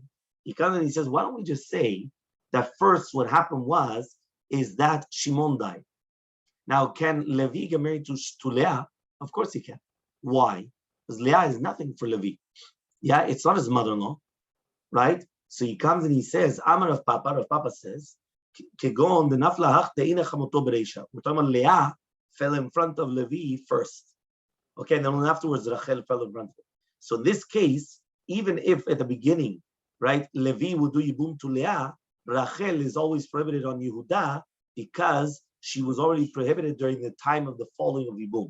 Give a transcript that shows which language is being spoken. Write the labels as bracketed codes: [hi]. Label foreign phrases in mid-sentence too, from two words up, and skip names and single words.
[en] He comes and he says, why don't we just say that first what happened is that Shimon died. Now, can Levi get married to Leah? Of course he can. Why? Because Leah is nothing for Levi. Yeah, it's not his mother-in-law, right? So he comes and he says, Amar of Papa says, [arc] כגון ד נפלה תחילה חמותו ברישא. [en] We're talking about Leah fell in front of Levi first. Okay, and then afterwards Rachel fell in front of him. So in this case, even if at the beginning, right, Levi would do yibum to Leah, Rachel is always prohibited on Yehuda because she was already prohibited during the time of the falling of yibum.